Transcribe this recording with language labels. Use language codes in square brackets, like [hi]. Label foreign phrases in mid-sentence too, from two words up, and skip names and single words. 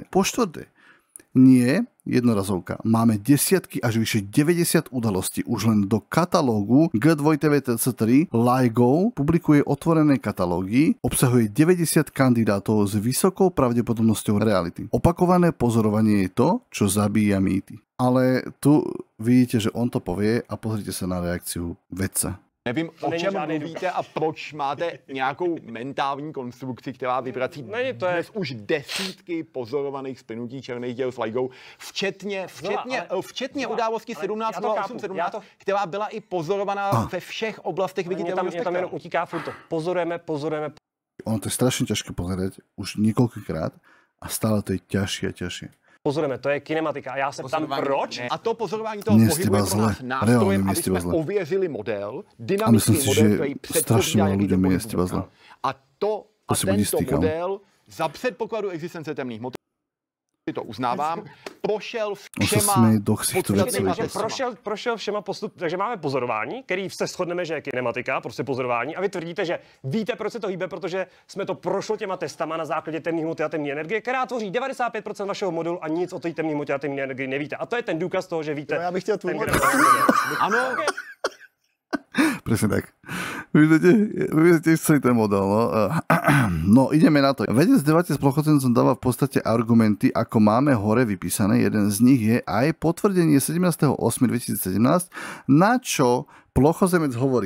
[sk] Po štvrté, nie jednorazovka. Máme desiatky až vyše 90 udalostí už len do katalógu G2TVTC3. LIGO publikuje otvorené katalógy, obsahuje 90 kandidátov s vysokou pravdepodobnosťou reality. Opakované pozorovanie je to, čo zabíja mýty. Ale tu vidíte, že on to povie a pozrite sa na reakciu vedca. [cs] Nevím, o čem mluvíte a proč máte nějakou mentální konstrukci, která vyvrací dnes už desítky pozorovaných splynutí černých děl s LIGO, včetně události 17.08.17, která byla i pozorovaná ve všech oblastech viditelného spektra. Tam jenom utíká furt to. Pozorujeme. [sk] Ono to je strašne ťažké pozerať už niekoľkokrát a stále to je ťažšie a ťažšie. [cs] Pozorujeme, to je kinematika. A já se ptám, proč? A to pozorování toho pohybu je pro nás nástrojem, aby jsme ověřili model, dynamický model, který předpovídá, jaký ten pohyb bude. A tento model za předpokladu existence temných hmot, to uznávám, prošel prošel všema postupy, takže máme pozorování, který se shodneme, že je kinematika, prostě pozorování, a vy tvrdíte, že víte, proč se to hýbe, protože jsme to prošlo těma testama na základě temných hmoty a temné energie, která tvoří 95% vašeho modelu a nic o té temné hmotě a temné energii nevíte. A to je ten důkaz toho, že víte. No, já bych chtěl tvůj model. Ano. [sk] Presne tak. Vy viete celý ten model, no. No, ideme na to. Vedec v debate s plochozencom dáva v podstate argumenty, ako máme hore vypísané. Jeden z nich je aj potvrdenie 17.8.2017, na čo plochozemec hovorí.